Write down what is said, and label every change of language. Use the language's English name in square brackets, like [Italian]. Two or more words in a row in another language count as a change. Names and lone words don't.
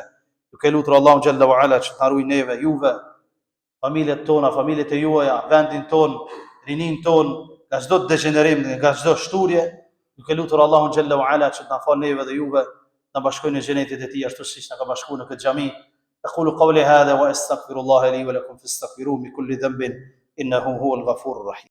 [Albanian] Duke lutur Allahun [Arabic] جل وعلا [Albanian] që të na ruaj neve, juve, familjet tona, familjet e juaja, vendin ton, rinin ton, nga çdo degenerim, nga çdo shturje. Duke lutur Allahun [Arabic] جل وعلا [Albanian] që të na fal neve dhe juve, na bashkojnë në xhenetin e tij ashtu siç na ka bashkuar në këtë xhami. [Arabic] أقول قولي هذا وأستغفر الله لي ولكم فاستغفروه من كل ذنب إنه هو الغفور الرحيم.